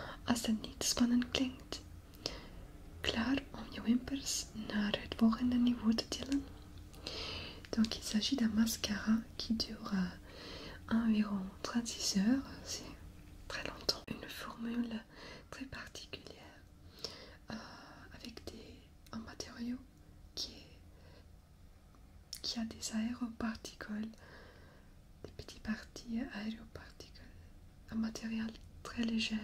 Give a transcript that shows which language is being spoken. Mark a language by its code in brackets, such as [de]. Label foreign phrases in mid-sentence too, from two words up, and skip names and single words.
[nl] als dat niet spannend klinkt. Klaar om je wimpers naar het volgende niveau te tillen. [fr] Donc il s'agit d'un mascara qui dure environ 36 heures, c'est très longtemps. Une formule très particulière avec un matériau qui a des aéroparticules, des petites parties aéroparticules, un matériel très léger.